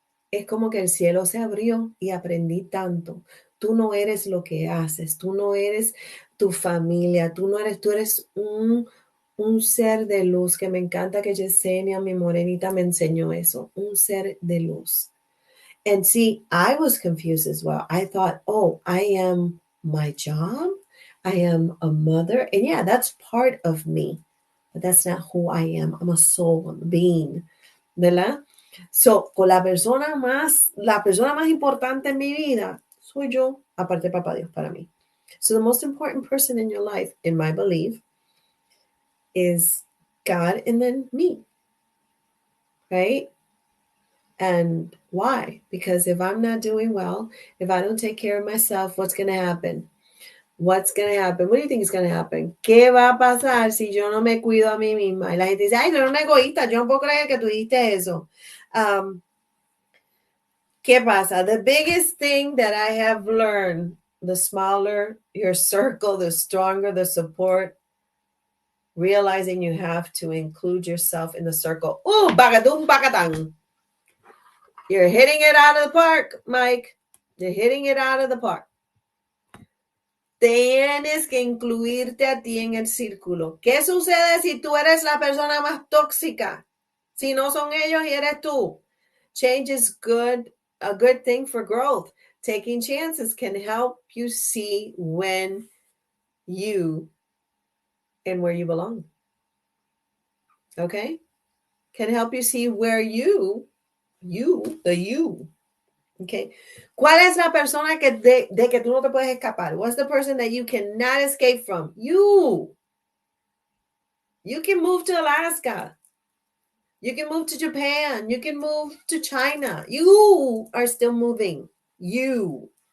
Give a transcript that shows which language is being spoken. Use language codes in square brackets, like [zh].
[es] Es como que el cielo se abrió y aprendí tanto. Tú no eres lo que haces, tú no eres tu familia, tú eres un ser de luz, que me encanta que Yesenia, mi morenita, me enseñó eso, un ser de luz. [en] And see, I was confused as well. I thought, oh, I am my job. I am a mother. And yeah, that's part of me, but that's not who I am. I'm a soul, I'm a being, [es] ¿verdad? So, con la persona más importante en mi vida soy yo, aparte de Papá Dios para mí. [en] So, the most important person in your life, in my belief, is God and then me, right? And why? Because if I'm not doing well, if I don't take care of myself, what's going to happen? What's going to happen? What do you think is going to happen? [es] ¿Qué va a pasar si yo no me cuido a mí misma? Y la gente dice, ay, tú eres una egoísta, yo no puedo creer que tú dijiste eso. ¿Qué pasa? [en] The biggest thing that I have learned, the smaller your circle, the stronger the support, realizing you have to include yourself in the circle. Ooh, bagadum bagadang. You're hitting it out of the park, Mike. You're hitting it out of the park. [es] Tienes que incluirte a ti en el círculo. ¿Qué sucede si tú eres la persona más tóxica? Si no son ellos y eres tú. [en] Change is good, a good thing for growth. Taking chances can help you see when you and where you belong. Okay? Can help you see where you, the you. Okay. [es] ¿Cuál es la persona que de que tú no te puedes escapar? [en] What's the person that you cannot escape from? You. You can move to Alaska. You can move to Japan. You can move to China. You are still moving. You.